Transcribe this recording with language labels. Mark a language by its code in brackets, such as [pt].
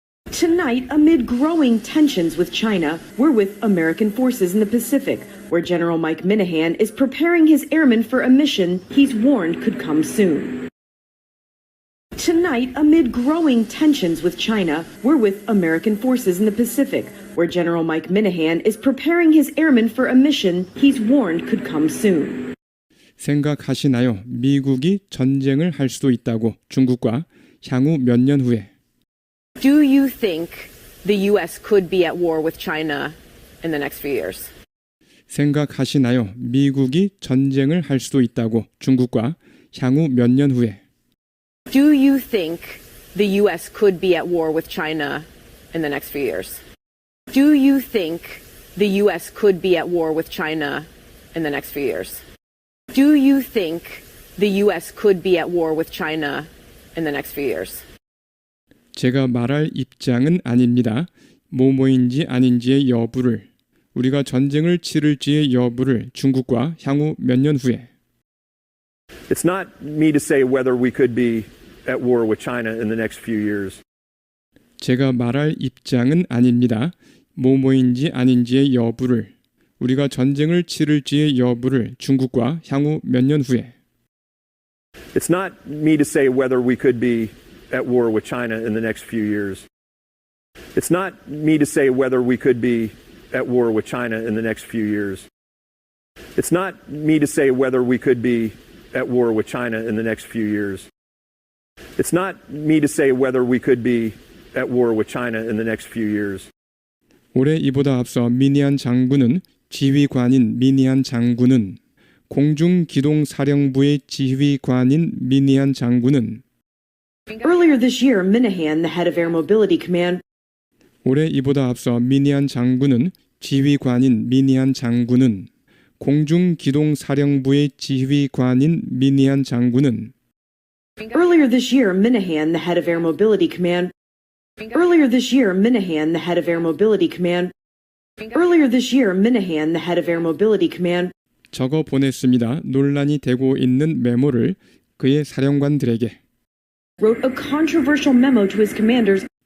[en] Tonight, amid growing tensions with China, we're with American forces in the Pacific, where General Mike Minihan is preparing his airmen for a mission he's warned could come soon. Tonight, amid growing tensions with China, we're with American forces in the Pacific, where General Mike Minihan is preparing his airmen for a mission he's warned could come soon. [ko] 생각하시나요? 미국이 전쟁을 할 수도 있다고 중국과 향후 몇 년 후에. [en] Do you think the U.S. could be at war with China in the next few years? [ko] 생각하시나요? 미국이 전쟁을 할 수도 있다고 중국과 향후 몇 년 후에. [en] Do you think the U.S. could be at war with China in the next few years? Do you think the U.S. could be at war with China in the next few years? Do you think the U.S. could be at war with China in the next few years? [ko] 제가 말할 입장은 아닙니다. 뭐뭐인지 아닌지의 여부를, 우리가 전쟁을 치를지의 여부를 중국과 향후 몇 년 후에. [en] It's not me to say whether we could be at war with China in the next few years. [ko] 제가 말할 입장은 아닙니다. 뭐뭐인지 아닌지의 여부를, 우리가 전쟁을 치를지의 여부를 중국과 향후 몇 년 후에. [en] It's not me to say whether we could be at war with China in the next few years. It's not me to say whether we could be at war with China in the next few years. It's not me to say whether we could be at war with China in the next few years. It's not me to say whether we could be at war with China in the next few years. [ko] 올해 이보다 앞서 미니안 장군은 지휘관인 미니안 장군은 공중기동사령부의 지휘관인 미니안 장군은 [en] Earlier this year, Minihan, the head of Air Mobility Command, [ko] 올해 이보다 앞서 미니안 장군은 지휘관인 미니안 장군은 공중기동사령부의 지휘관인 미니안 장군은 [en] Earlier this year, Minihan, the head of Air Mobility Command, Earlier this year, Minihan, the head of Air Mobility Command, Earlier this year, Minihan, the head of Air Mobility Command, [ko] 적어 보냈습니다. 논란이 되고 있는 메모를 그의 사령관들에게. [en] wrote a controversial memo to his commanders,